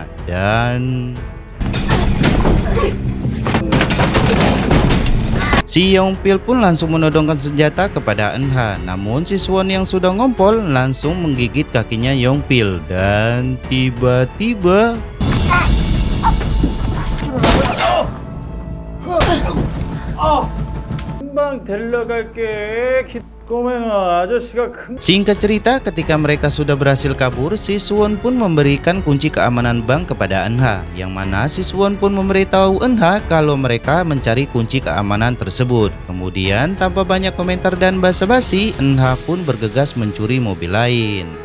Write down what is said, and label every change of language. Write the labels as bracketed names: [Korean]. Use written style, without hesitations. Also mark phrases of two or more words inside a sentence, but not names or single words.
[Indonesian] Dan si Yongpil pun langsung menodongkan senjata kepada Eunha, namun si Suwon yang sudah ngompol langsung menggigit kakinya Yongpil, dan tiba-tiba [Korean] 금방 데려갈게. 꼬맹아, 아저씨가 [Indonesian] singkat cerita, ketika mereka sudah berhasil kabur, si Suwon pun memberikan kunci keamanan bank kepada Eunha, yang mana si Suwon pun memberitahu Eunha kalau mereka mencari kunci keamanan tersebut. Kemudian tanpa banyak komentar dan basa-basi, Eunha pun bergegas mencuri mobil lain.